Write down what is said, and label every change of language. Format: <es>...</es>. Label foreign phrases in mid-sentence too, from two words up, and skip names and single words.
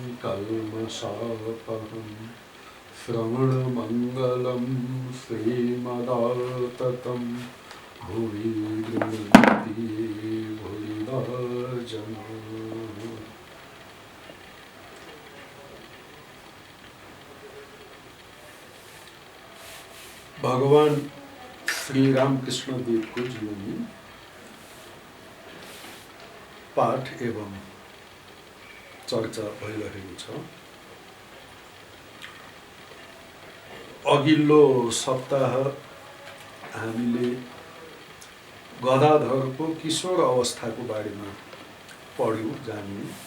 <sa>कल्मषापहं श्रवणमङ्गलं श्रीमदाततं भुवि गृह्णन्ति भुविदा जनाः।</sa> <ne>भगवान श्री रामकृष्ण देव को जीवनी पाठ एवं चर्चा भइरहेको छ। अघिल्लो सप्ताह हामीले गदाधरको किशोर अवस्थाको बारेमा पढ्यौं, जान्यौं।</ne>